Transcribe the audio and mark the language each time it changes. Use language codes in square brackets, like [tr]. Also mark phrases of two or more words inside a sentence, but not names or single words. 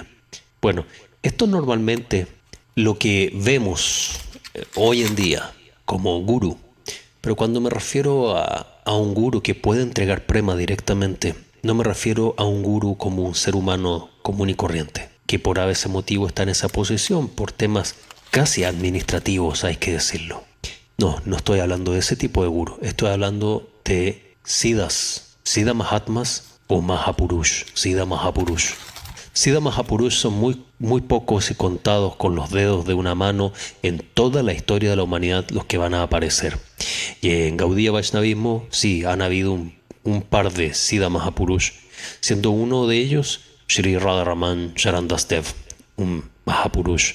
[es] Bueno, esto es normalmente lo que vemos hoy en día como gurú, pero cuando me refiero a un gurú que puede entregar prema directamente, no me refiero a un gurú como un ser humano común y corriente, que por ese motivo está en esa posición, por temas casi administrativos, hay que decirlo. No estoy hablando de ese tipo de gurú, estoy hablando de siddhas, siddha mahatmas o mahapurush, siddha mahapurush. Siddha Mahapurush son muy pocos y contados con los dedos de una mano en toda la historia de la humanidad los que van a aparecer. Y en Gaudiya Vaishnavismo sí han habido un par de Siddha Mahapurush, siendo uno de ellos Sri Radharaman Charandas Dev, un Mahapurush.